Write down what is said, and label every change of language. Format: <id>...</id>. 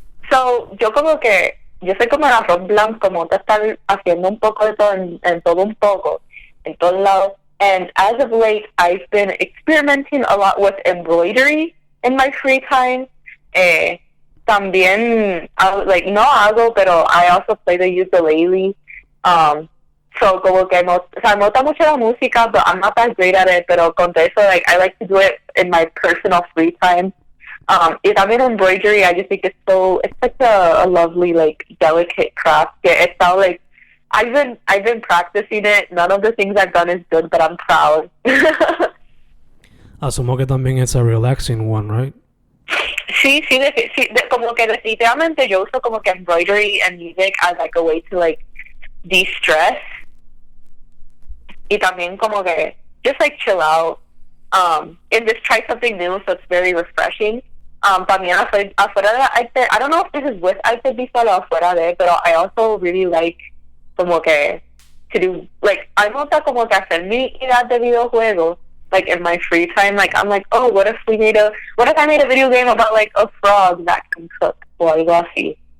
<es>So, yo soy como el arroz blanco, como te estar haciendo un poco de todo en todo un poco, en todos lados.</es> <en>And as of late, I've been experimenting a lot with embroidery in my free time.</en> <es>También, no hago, pero</es> <en>I also play the ukulele.</en> <es>So como que me gusta mucho la música,</es> <en>but I'm not that great at it.</en> <es>Pero con eso,</es> <en>like, I like to do it in my personal free time.</en> <es>Y también</es> <en>embroidery, I just think it's like a lovely, like, delicate craft. It's all like, I've been practicing it. None of the things I've done is good, but I'm proud.</en> <es>Asumo que también</es> <en>it's a relaxing one, right?</en> <es>Sí, como que definitivamente yo uso como que</es> <en>embroidery and music as like a way to like de-stress.</en> <es>Y también como que</es> <en>just like chill out. And just try something new, so it's very refreshing.</en> <es>También afuera de arte,</es> <en>I don't know if this is with arte visual o afuera de, pero I also really like como que to do, like,</en> <es>a mí me gusta como que hacer mi ideas de videojuegos,</es> <en>like, in my free time. Like, I'm like, oh, what if I made a video game about, like, a frog that can cook,</en> <es>o algo así.</es>